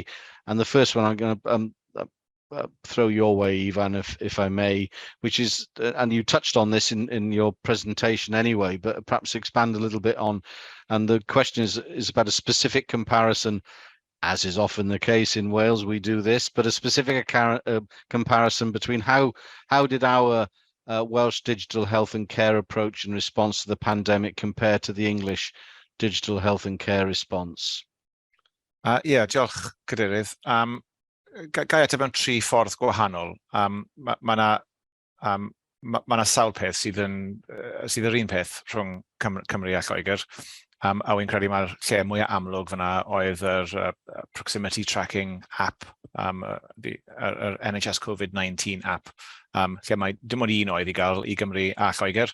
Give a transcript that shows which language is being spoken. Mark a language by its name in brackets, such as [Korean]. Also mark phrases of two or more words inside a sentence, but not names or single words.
[English] And the first one I'm going to throw your way, Ivan, if I may, which is, and you touched on this in your presentation anyway, but perhaps expand a little bit on, and the question is about a specific comparison. As is often the case in Wales, we do this, but a specific comparison between how did our Welsh digital health and care approach in response to the pandemic compare to the English digital health and care response? [Welsh] Diolch, Cadeirydd. Gai ateb mewn 3 ffordd gwahanol. Mae yna sawl peth sydd yr un peth rhwng Cymru a Lloegr. A wy'n credu mae'r lle mwyaf amlwg fyna oedd yr [English] proximity tracking app, [Welsh] yr NHS COVID-19 app, lle mae dim ond un oedd i gael i Gymru a Lloegr.